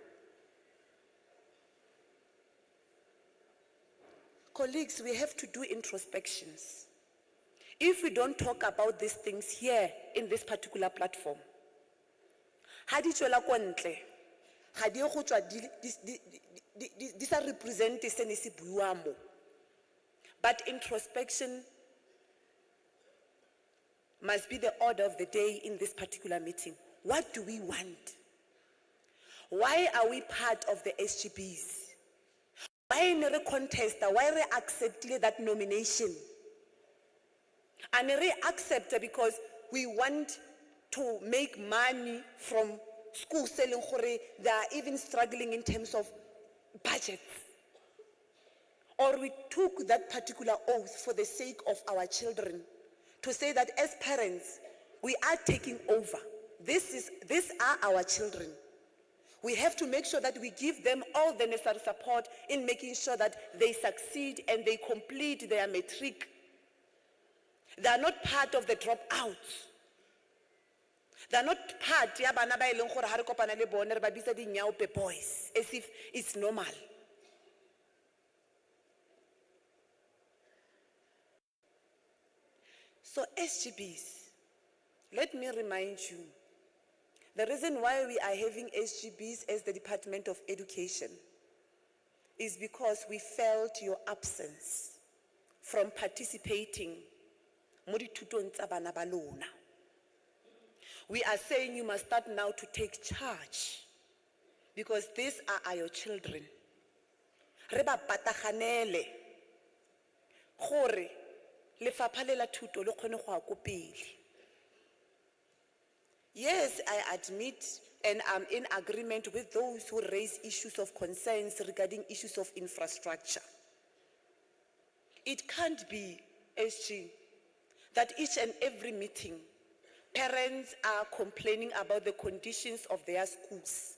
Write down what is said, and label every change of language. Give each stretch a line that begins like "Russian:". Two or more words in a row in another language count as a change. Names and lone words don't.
English: Colleagues, we have to do introspections. If we don't talk about these things here in this particular platform,
Tswana: ha di tswela ko ntle, ga di go tswa di sa represent se ne se buiwa mo.
English: But introspection must be the order of the day in this particular meeting. What do we want? Why are we part of the SGBs?
Tswana: Why ne re contest?
English: Why re accept that nomination? And re accept because we want to make money from schools selling gore they are even struggling in terms of budgets. Or we took that particular oath for the sake of our children to say that as parents, we are taking over. These are our children. We have to make sure that we give them all the necessary support in making sure that they succeed and they complete their matric. They are not part of the dropouts. They are not part
Tswana: ya bana ba eleng gore ha re kopana le bone re ba bitsa di nyaope boys
English: as if it's normal. So SGBs, let me remind you, the reason why we are having SGBs as the Department of Education is because we felt your absence from participating
Tswana: mo dithutong tsa bana ba lona.
English: We are saying you must start now to take charge because these are your children.
Tswana: Re ba pataganele gore lefapha le la thuto le kgone go ya ko pele.
English: Yes, I admit and I'm in agreement with those who raise issues of concerns regarding issues of infrastructure. It can't be, SG, that each and every meeting, parents are complaining about the conditions of their schools.